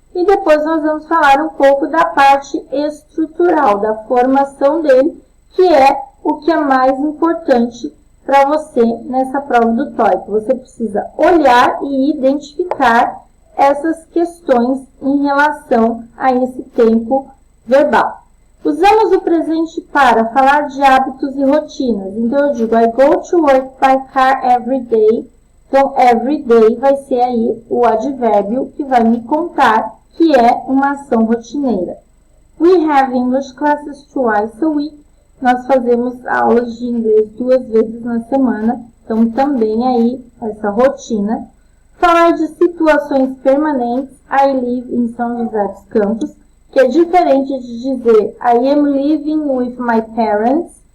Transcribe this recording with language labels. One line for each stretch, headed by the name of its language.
Portuguese: E depois nós vamos falar um pouco da parte estrutural, da formação dele, que é o que é mais importante para você nessa prova do TOEIC. Você precisa olhar e identificar essas questões em relação a esse tempo verbal. Usamos o presente para falar de hábitos e rotinas. Então, eu digo,
English: I go to work by car every day.
Portuguese: Então,
English: every day
Portuguese: vai ser aí o advérbio que vai me contar que é uma ação rotineira.
English: We have English classes twice a week.
Portuguese: Nós fazemos aulas de inglês 2 vezes na semana. Então, também aí essa rotina. Falar de situações permanentes.
English: I live
Portuguese: em
English: São José dos Campos,
Portuguese: que é diferente de dizer
English: I am living with my parents.